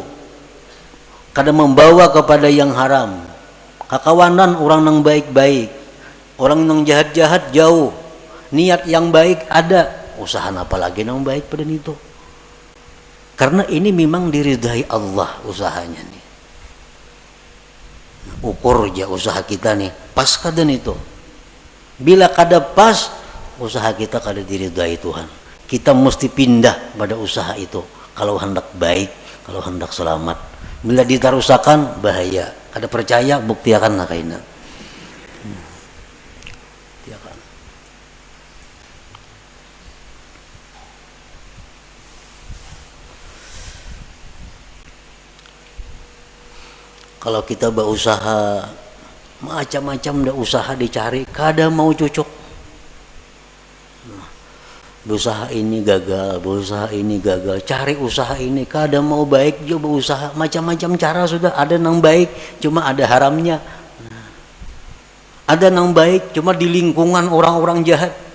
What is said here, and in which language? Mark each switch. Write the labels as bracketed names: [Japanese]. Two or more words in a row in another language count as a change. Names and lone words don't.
[Banjar] Kada membawa kepada yang haram. Kakawanan orang yang baik-baik. Orang yang jahat-jahat jauh. Niat yang baik ada. Usaha apa lagi yang baik pada itu? Karena ini memang diridai Allah usahanya nih. Ukur aja usaha kita nih, pas kada itu. Bila kada pas, usaha kita kada diridai Tuhan. Kita mesti pindah pada usaha itu. Kalau hendak baik, kalau hendak selamat. Bila ditarusakan, bahaya. Kada percaya, buktiakan nak kaina. Kalau kita berusaha macam-macam dah usaha dicari, kada mau cocok. Berusaha ini gagal, berusaha ini gagal, cari usaha ini kada mau baik juga berusaha, macam-macam cara sudah ada yang baik, cuma ada haramnya. Ada yang baik cuma di lingkungan orang-orang jahat.